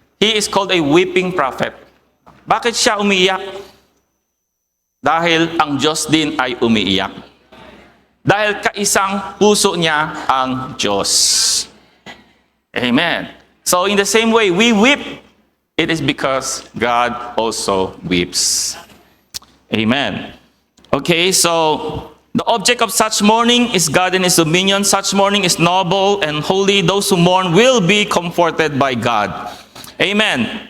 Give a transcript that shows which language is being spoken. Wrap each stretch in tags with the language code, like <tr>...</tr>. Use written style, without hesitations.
<en>He is called a weeping prophet.</en> <tl>Bakit siya umiiyak? Dahil ang Diyos din ay umiiyak. Dahil kaisang puso niya ang Diyos. Amen.</tl> <en>So in the same way, we weep. It is because God also weeps. Amen. Okay, so the object of such mourning is God and His dominion. Such mourning is noble and holy. Those who mourn will be comforted by God. Amen.</en>